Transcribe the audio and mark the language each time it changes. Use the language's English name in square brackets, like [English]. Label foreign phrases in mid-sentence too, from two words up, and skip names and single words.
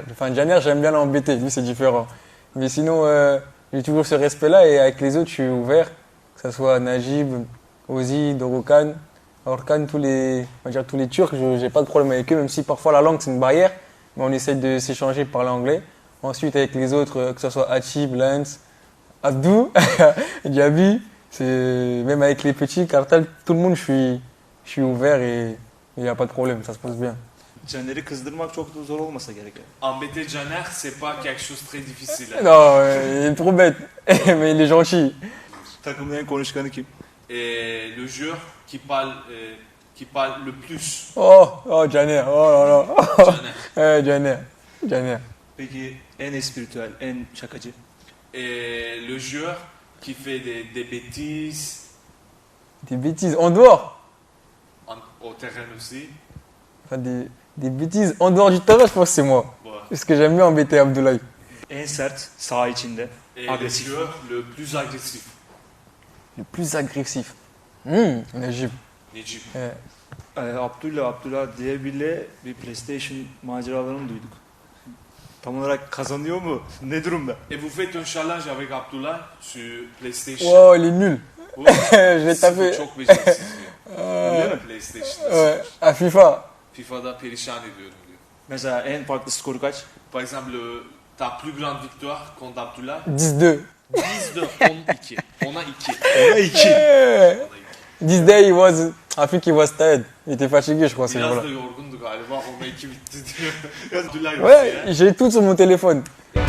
[French] Enfin, Caner, j'aime bien l'embêter, lui c'est différent. Mais sinon, j'ai toujours ce respect-là et avec les autres, je suis ouvert, que ce soit Najib, Ozi, Dorukhan, Orkan, tous les Turcs, je n'ai pas de problème avec eux, même si parfois la langue c'est une barrière, mais on essaie de s'échanger par l'anglais. Ensuite, avec les autres, que ce soit Hachib, Lance, Abdou, Diaby, même avec les petits, Kartal, tout le monde, je suis ouvert et il n'y a pas de problème, ça se passe bien. [Turkish] Caner'i kızdırmak çok da zor olmasa gerek. [French] Embêter Janer, c'est pas quelque chose de très difficile. Hein. Non, il est trop bête, mais il est gentil. [Turkish] Takımın en konuşkanı kim? [French] Et le joueur qui parle le plus, Oh, Caner, oh là là. Janer. Caner. [Turkish] Peki en espritüel, en şakacı? [French] Et le joueur qui fait des bêtises Des bêtises en dehors. au terrain aussi. Enfin, des bêtises en dehors du terrain, je pense que c'est moi. Voilà. Parce que j'aime bien embêter Abdoulaye. [Turkish] En sert saha içinde. [French] Et Agressif. le joueur le plus agressif, Le plus agressif. Najib. [Turkish] Necip. Abdullah diye bir PlayStation maceralarını duyduk. Tam olarak kazanıyor mu? Ne durumda? [French] Et vous faites un challenge avec Abdullah sur PlayStation. Wow, il est nul. Ouais. Je vais [Turkish] Sıfır [French] taper. [Turkish] çok beceriksiz diyor. Öyle mi PlayStation'da? [French] Ouais, à FIFA. [Turkish] FIFA'da perişan ediyorum diyor. Mesela en farklı skoru kaç? [French] Par exemple, ta plus grande victoire contre Abdullah, 10-2. [Turkish] 10-12. Ona 2. Ona 2. [English] Yeah. This day he was, I think he was tired. [French] Il était fatigué, je crois, ce [Turkish] Biraz [French] jour-là. [Turkish] da yorgundu galiba. Ona 2 bitti diyor. Abdullah [French] Ouais, j'ai tout sur mon téléphone.